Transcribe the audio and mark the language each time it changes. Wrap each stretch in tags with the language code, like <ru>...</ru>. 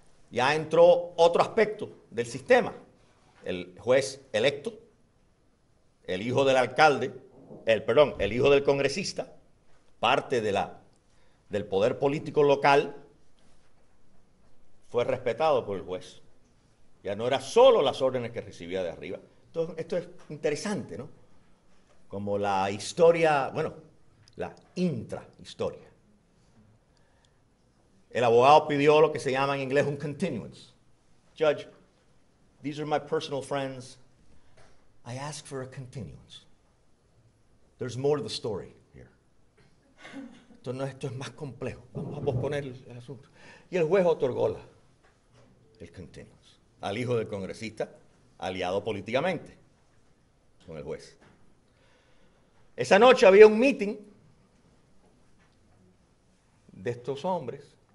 <es>Ya entró otro aspecto del sistema. El juez electo, el hijo del alcalde, el hijo del congresista, parte del poder político local, fue respetado por el juez. Ya no era solo las órdenes que recibía de arriba. Entonces, esto es interesante, ¿no? Como la historia, bueno, la intrahistoria. El abogado pidió lo que se llama en inglés un continuance.</es> <en>Judge, these are my personal friends. I ask for a continuance. There's more to the story here.</en> <es>Esto es más complejo. Vamos a posponer el asunto. Y el juez otorgó el continuance al hijo del congresista, aliado políticamente con el juez. Esa noche había un meeting de estos hombres.</es>